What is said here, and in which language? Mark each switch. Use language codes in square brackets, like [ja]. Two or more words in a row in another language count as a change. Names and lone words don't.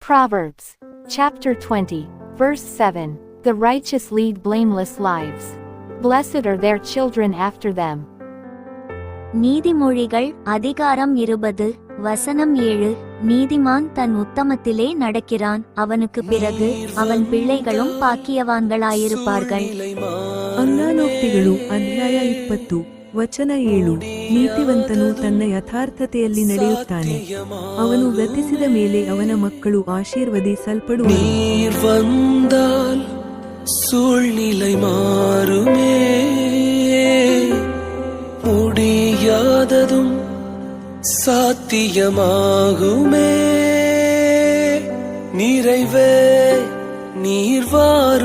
[en] Proverbs, chapter 20, verse 7. The righteous lead blameless lives. Blessed are their children after them. [ta] நீதிமொழிகள் அதிகாரம் 20 வசனம் 7. நீதிமான் தன் உத்தமத்திலே நடக்கிறான், அவனுக்கு பிறகு அவன் பிள்ளைகளும் பாக்கியவான்களாயிருப்பார்கள். [kn] ಅಂಗಾನೋಕ್ತಿಗಳು ಅಧ್ಯಾಯ 20 ವಚನ 7. ನೀತಿವಂತನು ತನ್ನ ಯಥಾರ್ಥತೆಯಲ್ಲಿ ನಡೆಯುತ್ತಾನೆ, ಅವನು ಗತಿಸಿದ ಮೇಲೆ ಅವನ ಮಕ್ಕಳು ಆಶೀರ್ವದಿಸಲ್ಪಡುವರು. [ta] நீர் வந்தால் சூழ்நிலை மாறுமே, முடியாததும் சாத்தியமாகுமே. நிறைவே நீர் வா